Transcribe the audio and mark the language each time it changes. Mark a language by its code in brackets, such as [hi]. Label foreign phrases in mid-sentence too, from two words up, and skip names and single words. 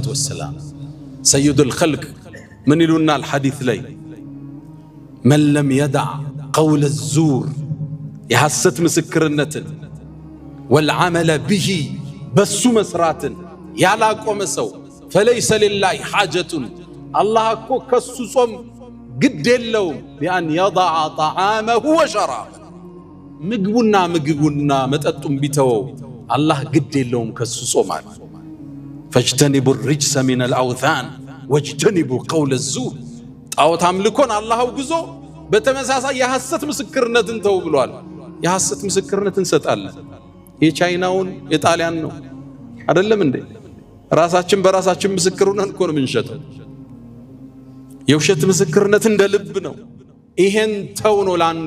[am] ወሰላም [ar] سيد الخلق [am] ምን ይሉናል ሐዲት ላይ [ar] من لم يدع قول الزور [am] የሐሰት ምስክርነትን [ar] والعمل به [am] በሱ መስራትን ያላቆመ ሰው [ar] فليس لله حاجة [am] አላህ እኮ ከሱ ጾም ግድ የለውም [ar] في أن يدع طعامه وشرابه [am] ምግቡና መጠጡን ቢተወው አላህ ግድ የለውም ከሱ ጾማል። [ar] فاجتنبوا الرجس من الأوثان واجتنبوا قول الزور [am] ጣዖት አምልኮን አላህ አውግዞ በተመሳሳይ የሐሰት ምስክርነትን ተው ብሏል። የሐሰት ምስክርነትን እንሰጣለን። የቻይናውን የጣሊያን ነው አይደለም እንዴ? ራሳችን በራሳችን ምስክር ሆነን እኮ ነው የምንሸጠው። የውሸት ምስክርነት እንደ ልብ ነው። ይሄን ተው ነው ለአንድ